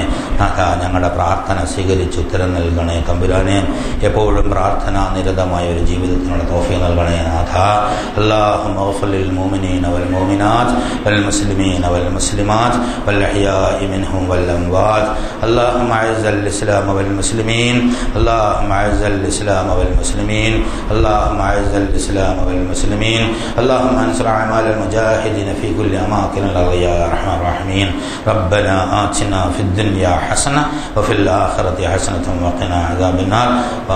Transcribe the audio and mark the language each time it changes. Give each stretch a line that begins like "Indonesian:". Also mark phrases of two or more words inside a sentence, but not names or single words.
Malayalam: ഞങ്ങളുടെ പ്രാർത്ഥന സ്വീകരിച്ച് ഉത്തരം നൽകണേ തമ്പുരാനെ. എപ്പോഴും പ്രാർത്ഥന നിരതമായ ഒരു ജീവിതത്തിനുള്ള തൗഫീഖ് നൽകണേ നാഥ.
Arabic: اللهم اغفر للمؤمنين والمؤمنات والمسلمين والمسلمات والأحياء منهم والأموات. اللهم اعز الاسلام والمسلمين. اللهم اعز الاسلام والمسلمين. اللهم اعز الاسلام والمسلمين. اللهم انصر اعمال المجاهدين في كل اماكن الارض يا ارحم الراحمين. ربنا آتنا في الدنيا حسنة وفي الآخرة حسنة وقنا عذاب النار.